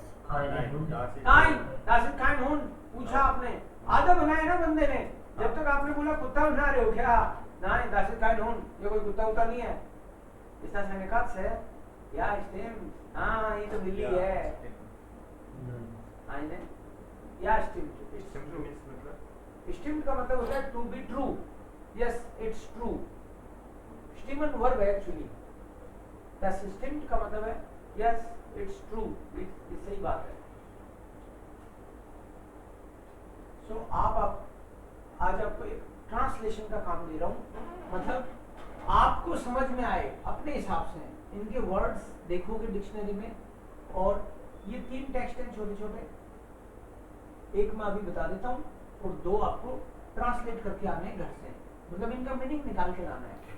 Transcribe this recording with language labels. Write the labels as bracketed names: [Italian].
[German] Nein. Das ist. [Hindi] Kine, [German] das ist kein Hund, [Hindi] पूछा आपने, आधा बनाया ना बंदे ने, जब तक आपने बोला कुत्ता बना रहे हो क्या? [German] Nein, das ist kein Hund, [Hindi] ये कोई कुत्ता उता नहीं है। इसका साइन Katze, [German] ja stimmt, [Hindi] हाँ ये तो बिल्ली [German] Ja, [Hindi] है। [German] stimmt. आइने, ja stimmt, [English] Stimmt means [Hindi] मतलब? stimmt का मतलब होता है [English] to be true, yes it's true, [Hindi] stimmen verb है [English] actually, [German] das stimmt [Hindi] का मतलब है [English] yes it's true, [Hindi] ये सही बात है। सो आप आज आपको एक ट्रांसलेशन का काम दे रहा हूँ, मतलब आपको समझ में आए अपने हिसाब से इनके वर्ड्स देखोगे डिक्शनरी में, और ये 3 टेक्स्ट हैं छोटे छोटे, एक मैं अभी बता देता हूँ और 2 आपको ट्रांसलेट करके आने हैं घर से, मतलब इनका मीनिंग निकाल के लाना है।